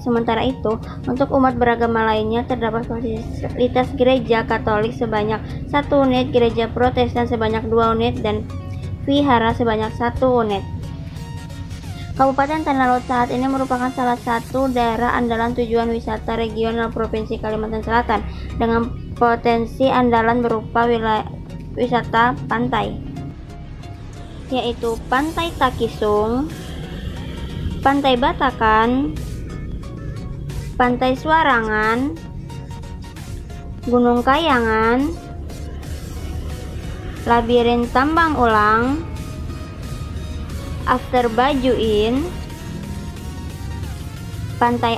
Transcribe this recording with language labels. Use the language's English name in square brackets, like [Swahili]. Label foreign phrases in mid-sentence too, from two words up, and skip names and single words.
[Indonesian] Sementara itu, untuk umat beragama lainnya terdapat fasilitas gereja Katolik sebanyak 1 unit, gereja Protestan sebanyak 2 unit, dan vihara sebanyak 1 unit. Kabupaten Tanah Laut saat ini merupakan salah satu daerah andalan tujuan wisata regional Provinsi Kalimantan Selatan dengan potensi andalan berupa wisata pantai, yaitu Pantai Takisung, Pantai Batakan, Pantai Suarangan, Gunung Kayangan, Labirin Tambang Ulang, After Bajuin, Pantai